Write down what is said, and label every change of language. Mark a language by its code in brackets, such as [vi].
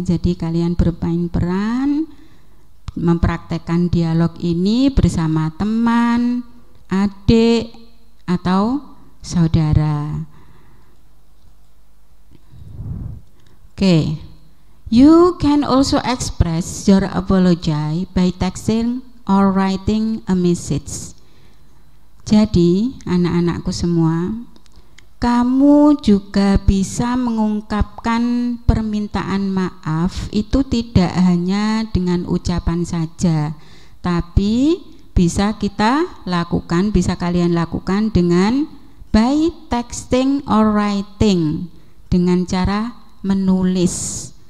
[id] Jadi kalian bermain peran, mempraktekkan dialog ini bersama teman, adik, atau saudara. Oke. [en] You can also express your apology by texting or writing a message. [id] Jadi, anak-anakku semua, kamu juga bisa mengungkapkan permintaan maaf itu tidak hanya dengan ucapan saja, tapi bisa kita lakukan, bisa kalian lakukan dengan [en] by texting or writing, [id] dengan cara menulis.